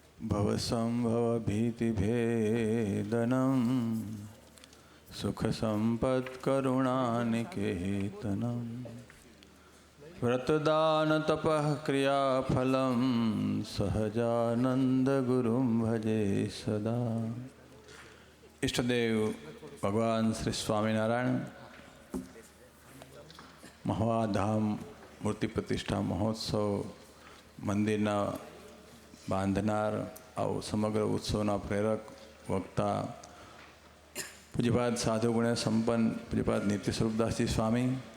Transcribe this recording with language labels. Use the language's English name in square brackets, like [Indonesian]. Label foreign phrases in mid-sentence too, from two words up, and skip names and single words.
[Sanskrit] भवसंभवभीतिभेदनं सुखसम्पत्करुणानिकेतनं व्रतदानतपः क्रियाफलं सहजानंदगुरुं भजे सदा। [Gujarati] इष्टदेव भगवान श्री स्वामीनारायण મહુવાધામ મૂર્તિ પ્રતિષ્ઠા મહોત્સવ મંદિરના બાંધનાર આવો સમગ્ર ઉત્સવના પ્રેરક વક્તા પૂજ્યપાદ સાધુ ગુણે સંપન્ન પૂજ્યપાદ નિત્ય સ્વરૂપદાસજી સ્વામી,